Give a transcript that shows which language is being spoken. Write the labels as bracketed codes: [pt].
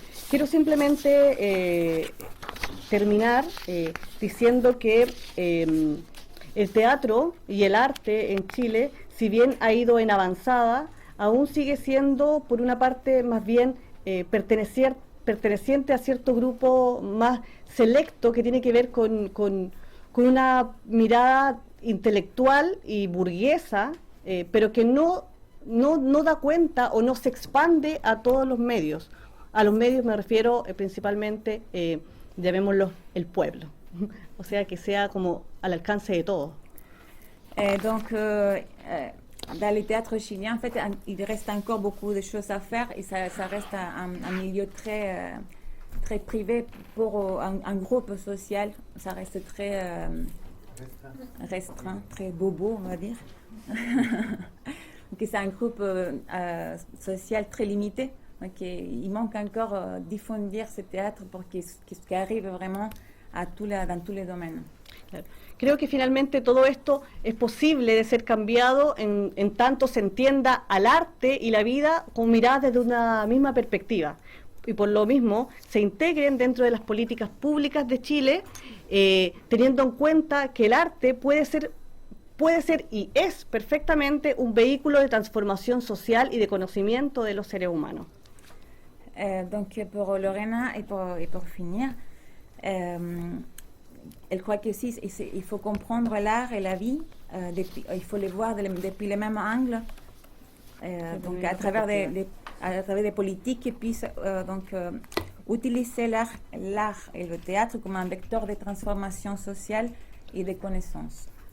[es] Quiero simplemente terminar diciendo que el teatro y el arte en Chile, si bien ha ido en avanzada, aún sigue siendo, por una parte, más bien perteneciente a cierto grupo más selecto que tiene que ver con una mirada intelectual y burguesa, pero que no da cuenta o no se expande a todos los medios. A los medios me refiero principalmente, llamémoslo, el pueblo. O sea, que sea como al alcance de todos. [fr] Donc, dans les théâtres chiliens, en fait, il reste encore beaucoup de choses à faire et ça reste un milieu très privé pour un groupe social. Ça reste très restreint, très bobo, on va dire. Donc, c'est un groupe social très limité. Donc, il manque encore diffuser ce théâtre pour qu'il arrive vraiment dans tous les domaines. [es] Claro. Creo que finalmente todo esto es posible de ser cambiado en tanto se entienda al arte y la vida con miradas desde una misma perspectiva. Y por lo mismo se integren dentro de las políticas públicas de Chile, teniendo en cuenta que el arte puede ser y es perfectamente un vehículo de transformación social y de conocimiento de los seres humanos. [fr] Donc pour Lorena et pour finir, elle croit que aussi il faut comprendre l'art et la vie, il faut les voir depuis le même angle, donc à travers des politiques qui puissent utiliser l'art et le théâtre comme un vecteur de transformation sociale et de connaissances.